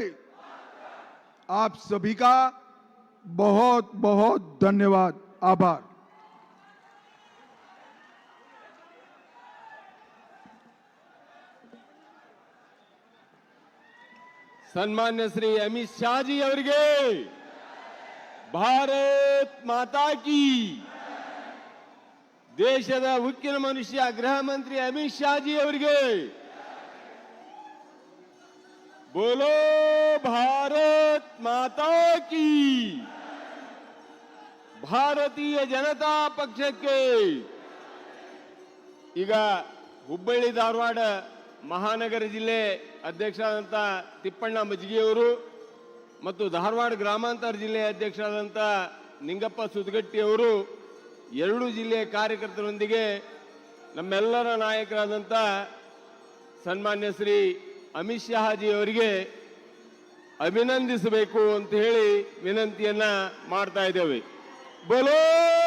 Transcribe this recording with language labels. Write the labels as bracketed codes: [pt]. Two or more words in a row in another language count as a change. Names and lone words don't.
[hi] आप सभी का बहुत बहुत धन्यवाद, आभार। सन्मान्य श्री अमित शाह जी [kn] ಅವರಿಗೆ [hi] भारत माता की [kn] ದೇಶದ ಉಕ್ಕಿನ ಮನುಷ್ಯ ಗೃಹ ಮಂತ್ರಿ ಅಮಿತ್ ಶಾ ಜಿ ಅವರಿಗೆ [hi] बोलो भारत माता की [kn] ಭಾರತೀಯ ಜನತಾ ಪಕ್ಷಕ್ಕೆ ಈಗ ಹುಬ್ಬಳ್ಳಿ ಧಾರವಾಡ ಮಹಾನಗರ ಜಿಲ್ಲೆ ಅಧ್ಯಕ್ಷರಾದಂತ ತಿಪ್ಪಣ್ಣ ಮಜ್ಜಿಗೆಯವರು ಮತ್ತು ಧಾರವಾಡ ಗ್ರಾಮಾಂತರ ಜಿಲ್ಲೆ ಅಧ್ಯಕ್ಷರಾದಂತ ನಿಂಗಪ್ಪ ಸುದಗಟ್ಟಿ ಅವರು ಎರಡು ಜಿಲ್ಲೆಯ ಕಾರ್ಯಕರ್ತರೊಂದಿಗೆ ನಮ್ಮೆಲ್ಲರ ನಾಯಕರಾದಂತ ಸನ್ಮಾನ್ಯ ಶ್ರೀ ಅಮಿತ್ ಶಾ ಜಿ ಅವರಿಗೆ ಅಭಿನಂದಿಸಬೇಕು ಅಂತ ಹೇಳಿ ವಿನಂತಿಯನ್ನ ಮಾಡ್ತಾ ಇದ್ದೇವೆ. [hi] बोलो